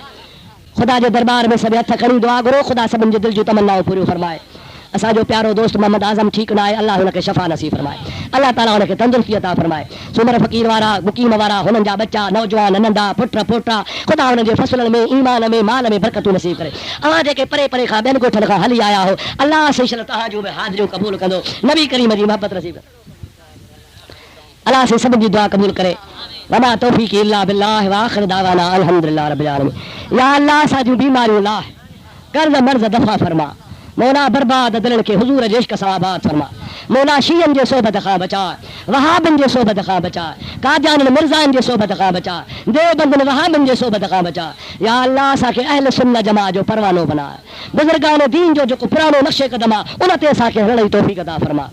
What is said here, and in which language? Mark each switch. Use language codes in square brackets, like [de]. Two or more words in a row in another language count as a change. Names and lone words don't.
[sd] ख़ुदा जे दरबार में सभु हथ खणी दुआ घुरो, ख़ुदा सभिनि जे दिलि जूं तमन्नाऊं पूरियूं फरमाए। असांजो प्यारो दोस्त मोहम्मद आज़म ठीकु न आहे, अल्लाह हुनखे शफ़ा नसीब फरमाए, अल्लाह ताला हुनखे तंदुरुस्ती अता फरमाए। सुमर फ़कीर वारा, मुक़ीम वारा, हुननि जा बच्चा नौजवान नंढा पुट पोटा, ख़ुदा हुननि जे फ़सलनि में, ईमान में, माल में बरकतूं नसीब करे। अवां जेके परे परे खां ॿियनि ॻोठनि खां हली आया हो, अल्लाह से शल तव्हांजूं बि हाज़िरियूं क़बूल कंदो, नबी करीम जी मोहबत नसीब करे। अल्लाह से सभिनी जी दुआ क़बूल करे। [ar] وما توفيقي إلا بالله وآخر دعوانا الحمد لله رب العالمين. [sd] या अल्लाह असांजूं बीमारियूं लाह, कर्ज़ मर्ज़ दफ़ा फरमा, मौला बर्बाद दिलनि खे हुज़ूर जे इश्क सां आबाद फरमा। मौला शीयन जे सोबत खां बचा, वहाबन जे सोबत खां बचा, कादियान मिर्ज़ान जे सोबत खां बचा, देवबंदन वहाबन जे सोबत खां बचा। या अल्लाह असांखे अहल सुन्नत जमात जो परवानो बना, बुज़ुर्गान दीन जो जेको पुरानो नक्शे क़दम आहे उन ते असांखे हलण जी तौफ़ीक़ अता फरमा।